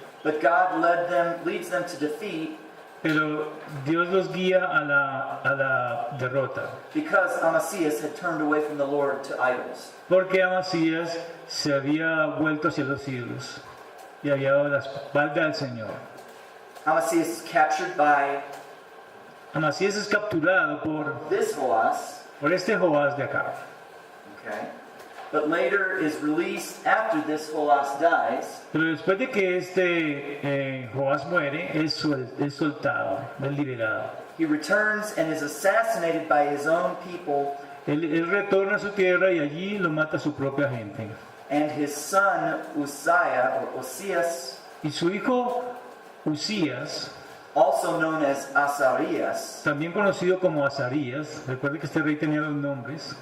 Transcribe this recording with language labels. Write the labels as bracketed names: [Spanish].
[English] but God leads them to defeat [Spanish] pero Dios los guía a la derrota. [English] because Amasias had turned away from the Lord to idols. [Spanish] Porque Amasías se había vuelto hacia los ídolos y había dado la espalda al Señor. [English] Amasias is captured by [Spanish] Amasías es capturado [English] this Joas, [Spanish] por este Joás de acá. [English] okay, but later is released after this Joas dies, [Spanish] Pero después de que este Joás muere, es soltado, es liberado. [English] he returns and is assassinated by his own people, [Spanish] Él retorna a su tierra y allí lo mata su propia gente. [English] and his son Uzziah, or Osias, [Spanish] Y su hijo Usías, [English] also known as Asarias, [Spanish] también conocido como Azarías, recuerde que este rey tenía dos nombres,